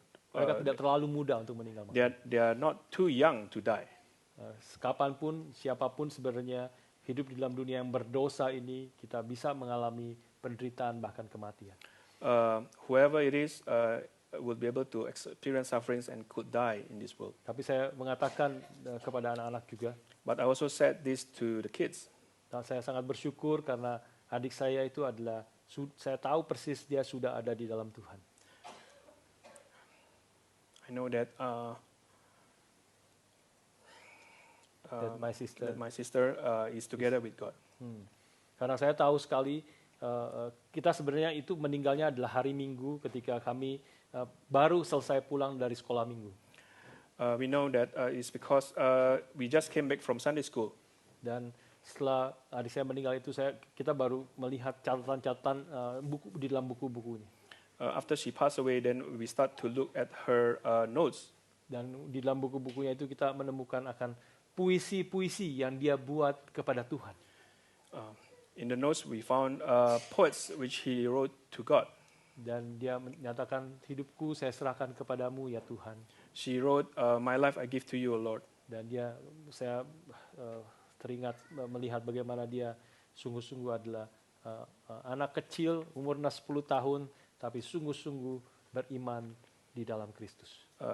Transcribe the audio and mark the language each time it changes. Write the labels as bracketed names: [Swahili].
[Indonesian] mereka tidak terlalu muda untuk meninggal. [English] They are not too young to die. [Indonesian] Kapanpun, siapapun sebenarnya hidup di dalam dunia yang berdosa ini, kita bisa mengalami penderitaan bahkan kematian. [English] Whoever it is will be able to experience sufferings and could die in this world. [Indonesian] Tapi saya mengatakan kepada anak-anak juga. [English] But I also said this to the kids. [Indonesian] Dan saya sangat bersyukur karena adik saya itu adalah, saya tahu persis dia sudah ada di dalam Tuhan. [English] I know that that my sister is together with God. [Indonesian] Karena saya tahu sekali kita sebenarnya itu meninggalnya adalah hari Minggu ketika kami baru selesai pulang dari sekolah Minggu. [English] We know that it's because we just came back from Sunday school. [Indonesian] Dan setelah adik saya meninggal itu kita baru melihat catatan-catatan buku di dalam buku-bukunya. [English] After she passed away, then we start to look at her notes. [Indonesian] Dan di dalam buku-bukunya itu kita menemukan akan puisi-puisi yang dia buat kepada Tuhan. [English] In the notes, we found poets which he wrote to God. [Indonesian] Dan dia menyatakan, hidupku saya serahkan kepadamu ya Tuhan. [English] She wrote, my life I give to you, O Lord. [Indonesian] Dan saya teringat melihat bagaimana dia sungguh-sungguh adalah anak kecil, umurnya 10 tahun, tapi sungguh-sungguh beriman di dalam Kristus.